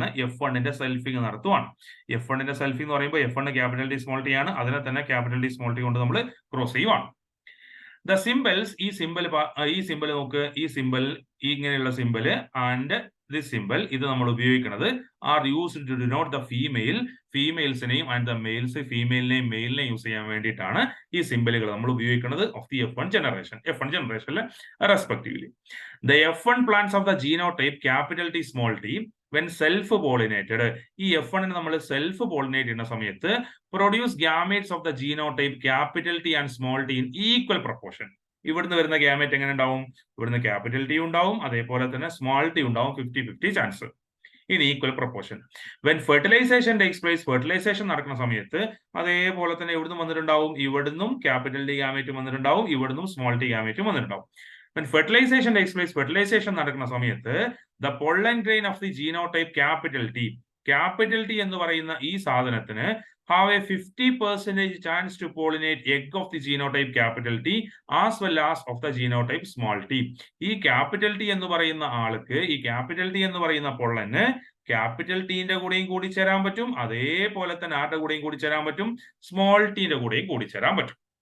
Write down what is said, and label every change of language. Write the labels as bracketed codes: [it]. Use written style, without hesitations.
[ml] F1ന്റെ സെൽഫിംഗ് നടത്തുവാണ്. F1ന്റെ സെൽഫിംഗ് എന്ന് പറയുമ്പോൾ F1 capital T small T ആണ്. അതിനെ തന്നെ ക്യാപിറ്റൽ ടി സ്മോൾ ടി കൊണ്ട് നമ്മൾ ക്രോസ് ചെയ്യുവാണ്. ദ സിംബൽസ്, ഈ സിംബൽ നോക്ക്, ഈ സിംബൽ ഇങ്ങനെയുള്ള സിംബല് ആൻഡ് [en] this symbol, [ml] ഇത് നമ്മൾ ഉപയോഗിക്കുന്നത് [en] are used to denote the females-നെയും and the males [ml] female-നെയും male-നെയും use ചെയ്യാൻ വേണ്ടിയിട്ടാണ് ഈ സിംബലുകൾ നമ്മൾ ഉപയോഗിക്കുന്നത് [en] of the F1 generationൽ respectively. The F1 plants of the genotype capital T small t when self pollinated, [ml] ഈ F1 നമ്മൾ സെൽഫ് പോളിനേറ്റ് ചെയ്യുന്ന സമയത്ത് [en] produce gametes of the genotype capital T and small t in equal proportion. [ml] ഇവിടുന്ന് വരുന്ന gamete എങ്ങനെ ഉണ്ടാവും? ഇവിടുന്ന് capital T ഉണ്ടാവും, അതേപോലെ തന്നെ സ്മോൾ ടി ഉണ്ടാവും, 50-50 chance in equal proportion. [en] when fertilisation takes place, [ml] fertilisation നടക്കുന്ന സമയത്ത് അതേപോലെ തന്നെ ഇവിടുന്ന് വന്നിട്ടുണ്ടാവും, ഇവിടുന്നും ക്യാപിറ്റൽ ടി ഗാമേറ്റും വന്നിട്ടുണ്ടാവും, ഇവിടുന്നും സ്മോൾ ടി ഗാമേറ്റും വന്നിട്ടുണ്ടാവും. [en] When fertilization takes place, [ml] fertilisation നടക്കുന്ന സമയത്ത് [en] the pollen grain of the genotype capital T [ml] എന്ന് പറയുന്ന ഈ സാധനത്തിന് [en] have a 50% chance to pollinate egg of the genotype capital T as well as of the genotype small t. [ml] ഈ capital T എന്ന് പറയുന്ന ആൾക്ക്, ഈ capital T എന്ന് പറയുന്ന പൊള്ളന് ക്യാപിറ്റൽ ടീന്റെ കൂടെയും കൂടിച്ചേരാൻ പറ്റും, അതേപോലെ തന്നെ ആരുടെ കൂടെയും കൂടിച്ചേരാൻ പറ്റും, സ്മോൾ ടീന്റെ കൂടെയും കൂടിച്ചേരാൻ പറ്റും.